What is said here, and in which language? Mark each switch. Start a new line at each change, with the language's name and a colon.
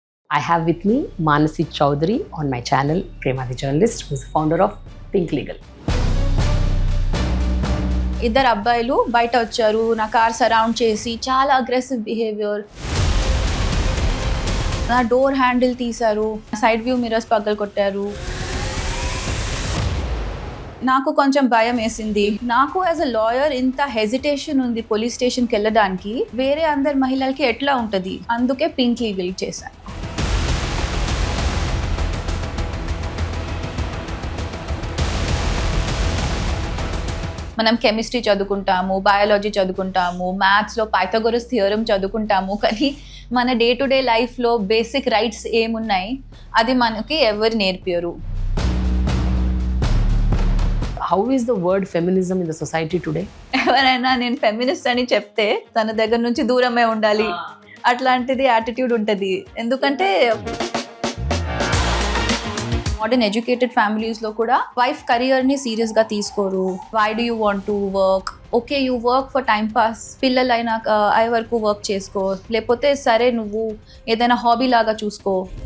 English: I have with me Manasi Chaudhari on my channel, PremaTheJournalist, who is the founder of pinklegal.
Telugu: ఇద్దరు అబ్బాయిలు బయట వచ్చారు, నా car surround చేసి చాలా అగ్రెసివ్ బిహేవియర్, నా డోర్ హ్యాండిల్ తీశారు, సైడ్ వ్యూ మిర్రర్స్ పగలు కొట్టారు. నాకు కొంచెం భయం వేసింది. నాకు
English: as a lawyer
Telugu: ఇంత హెజిటేషన్ ఉంది పోలీస్ స్టేషన్కి వెళ్ళడానికి, వేరే అందరు మహిళలకి ఎట్లా ఉంటుంది, అందుకే పింక్ లీగల్ చేశాను. మనం కెమిస్ట్రీ చదువుకుంటాము, బయాలజీ చదువుకుంటాము, మ్యాథ్స్లో పైథాగోరస్ థియరం చదువుకుంటాము, కానీ మన డే టు డే లైఫ్లో బేసిక్ రైట్స్ ఏమున్నాయి అది మనకి ఎవరు నేర్పారు.
English: How is the word feminism in the society today?
Telugu: ఎవరైనా నేను ఫెమినిస్ట్ అని చెప్తే తన దగ్గర నుంచి దూరమే ఉండాలి, అట్లాంటిది యాటిట్యూడ్ ఉంటుంది. ఎందుకంటే మోడర్న్ ఎడ్యుకేటెడ్ ఫ్యామిలీస్లో కూడా వైఫ్ కెరియర్ని సీరియస్గా తీసుకోరు.
English: Why do you want to work? Okay, you work for time pass,
Telugu: పిల్లలు అయినాక అయ్యే వరకు వర్క్ చేసుకో, లేకపోతే సరే నువ్వు ఏదైనా హాబీ లాగా చూసుకో.